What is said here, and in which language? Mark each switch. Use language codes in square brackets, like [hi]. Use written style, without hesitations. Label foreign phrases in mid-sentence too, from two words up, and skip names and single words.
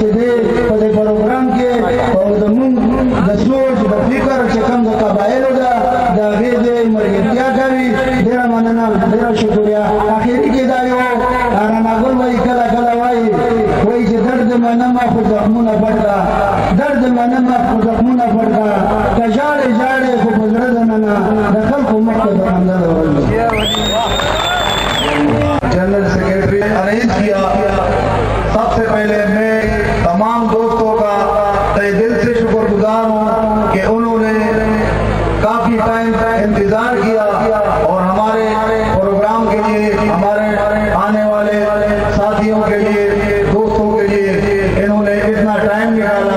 [ps] دې په دې پروګرام کې او زموږ د سوچ د فکر چې کوم د قبایلو ده د هغې دې ملګرتیا کوي ډېره مننه ډېره شکریه اخري کې دا یو رانا ګل وایي کله کله وایي چې درد منمه خو زخمونه پټ کړه درد منمه خو زخمونه پټ کړه که ژاړې خو په زړه دننه د خلکو مخ ته د خندا [hi] जनरल सेक्रेटरी अरेंज किया। सबसे पहले मैं तमाम दोस्तों का तहे दिल से शुक्रगुजार हूँ कि उन्होंने काफी टाइम इंतजार किया और हमारे प्रोग्राम के लिए हमारे आने वाले साथियों के लिए दोस्तों के लिए इन्होंने इतना टाइम निकाला।